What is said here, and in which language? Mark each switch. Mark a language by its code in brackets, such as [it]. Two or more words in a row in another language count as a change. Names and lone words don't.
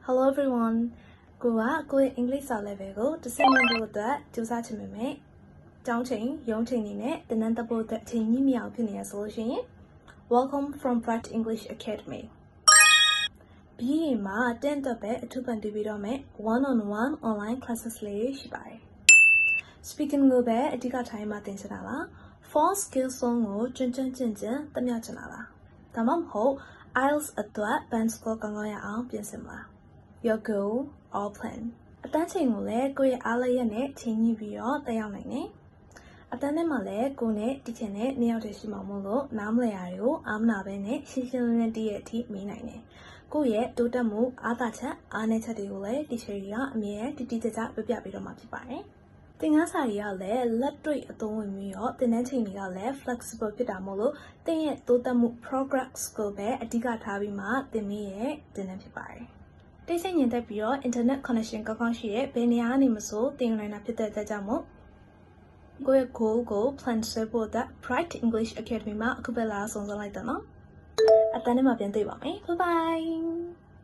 [en] Hello everyone. [my] ကိုယ့် [en] English level [my] ကိုတစ်ဆင့်မြင့်ဖို့အတွက်ကြိုးစားချင်ပေမဲ့ကျောင်းချိန်ရုံးချိန်နေနဲ့သင်တန်းတက်ဖို့အတွက်အချိန်ကြီးမရအောင်ဖြစ်နေရဆိုလို့ရှိရင် [en] Welcome from Bright English Academy. [my] BA မှာ10တက်ပဲအထူးပန်တည်ပြီးတော့မယ် [en] one-on-one online classes [my] လေးရှိပါတယ်။ Speaking ကိုပဲအဓိကထိုင်မှသင်ချင်တာလား 4 skills ဆုံးကိုကျွမ်းကျင်သမျှချင်တာလားဒါမှမဟုတ် IELTS အတွက် [en] band score [my] ကောင်းရအောင်ပြင်ဆင်မ လား [en] Your goal or plan [my] အတန်းချိန်ကိုလည်းကိုယ့်ရဲ့အားလျက်နဲ့ချိန်ညှိပြီးတော့တက်ရောက်နိုင်တယ်အတန်းထဲမှာလည်းကိုယ်နဲ့တီချင်တဲ့နှစ်ယောက်တည်းရှိမှာမို့လို့နားမလည် ရတွေကိုအားမနာပဲနဲ့ရှင်းရှင်းလင်းလင်းတည့်ရဲ့အထိမေးနိုင်တယ်ကိုယ့်ရဲ့တိုးတက်မှုအားသာချက်အားနည်းချက်တွေကိုလည်းတီချာ တွေကအမြဲတိတိကျကျပြပြပေးတော့မှာဖြစ်ပါတယ်သင်ခန်းစာတွေကလည်းလက်တွေ့အသုံးဝင်ပြီးတော့သင်တန်းချိန်တွေကလည်း flexible ဖြစ်တာမို့လို့သင်ရဲ့တိုးတက်မှု progress ကိုပဲအဓိကထားပြီးမှသင်မိရဲ့သင်တန်းဖြစ်ပါတယ်တိတ်ဆိတ်ညင်တက်ပြီးတော့ [en] internet connection [my] ကောင်းကောင်းရှိရဲ့ဘယ်နေရာကနေမဆိုသင်နိုင်တာဖြစ်တဲ့အတွက်ကြောင့်မို့ကိုယ့်ရဲ့ goal ကို plan ဆွဲဖို့အတွက် Bright English Academy မှာအခုပဲလာဆောင်လိုက်တော့နော်အတန်းထဲမှာပြန်တွေ့ပါမယ် [en] bye bye